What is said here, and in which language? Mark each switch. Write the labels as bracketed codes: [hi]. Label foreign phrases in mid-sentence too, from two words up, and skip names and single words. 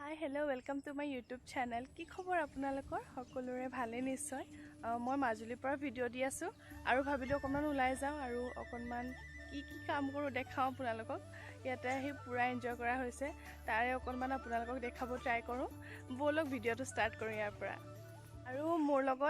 [en] Hello welcome to my YouTube channel [as] কি খবৰ आपनालोকৰ সকলোৰে ভালে নিশ্চয় মই মাজুলীৰ পৰা ভিডিঅ' দি আছো আৰু ভাবিলো অকমান ওলাই যাও আৰু অকমান কি কাম কৰো দেখাও আপোনালোকক ইয়াতে আহি পুৰা এনজয় কৰা হৈছে তাৰে অকমান আপোনালোকক দেখাব ট্ৰাই কৰো বলক ভিডিঅ'টো ষ্টাৰ্ট কৰো ইয়াৰ পৰা আৰু মোৰ লগত